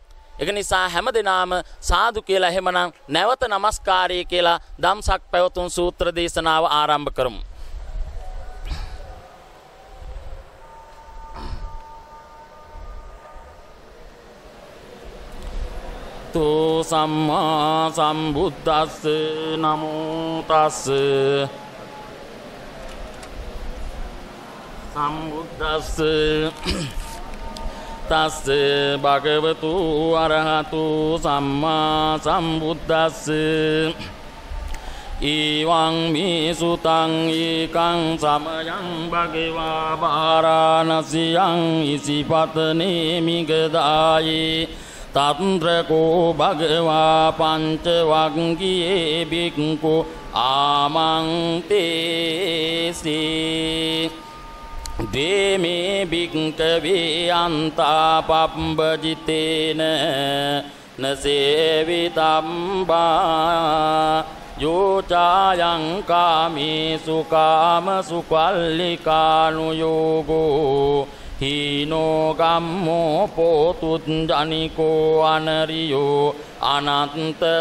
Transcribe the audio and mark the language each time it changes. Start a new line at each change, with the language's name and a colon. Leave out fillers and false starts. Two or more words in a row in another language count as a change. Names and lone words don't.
Sinhala: ඒක නිසා හැමදෙනාම සාදු කියලා එහෙමනම් නැවත নমස්කාරය කියලා ධම්සක් පැවතුම් සූත්‍ර දේශනාව ආරම්භ කරමු.
Pali: තෝ සම්මා සම්බුද්දස්ස නමෝ තස්ස සම්බුද්දස්ස තස්ස භගවතු අරහතු සම්මා සම්බුද්දස්ස ඊවං මේ සුතං ඒකං සමයං භගවා වාරාණසියං ඉසිපතනේ මිගදායේ තන්ත්‍රකෝ භගවා පංච වග්ගියේ බික්ඛු ආමන්තේසි දේමේ භික්ඛවේ අන්තාපබ්බජිතේන නසේවිතම්බා යෝචායං කාමේසු කාමසුකල්ලිකානුයෝගෝ හීනෝ ගම්මෝ පෝතුජ්ජනිකෝ අනරියෝ අනන්ත